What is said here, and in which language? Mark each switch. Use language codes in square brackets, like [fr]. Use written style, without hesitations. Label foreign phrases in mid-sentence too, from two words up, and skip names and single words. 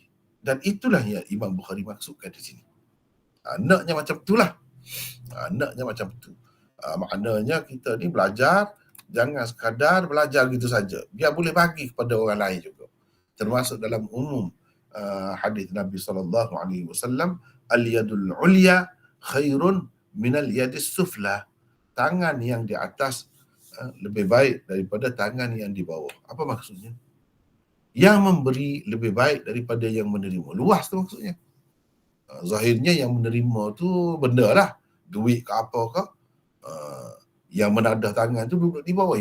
[ms] Dan itulah yang Imam Bukhari maksudkan di sini. Naknya macam itulah. Naknya macam itu. Maknanya kita ni belajar, jangan sekadar belajar gitu saja. Biar boleh bagi kepada orang lain juga. Termasuk dalam umum hadis Nabi SAW, [ar] اليد العليا خير من اليد السفلى. [ms] Tangan yang di atas lebih baik daripada tangan yang di bawah. Apa maksudnya? Yang memberi lebih baik daripada yang menerima. Luas tu maksudnya. Zahirnya yang menerima tu benda lah. Duit ke apa ke. Yang menadah tangan tu duduk di bawah.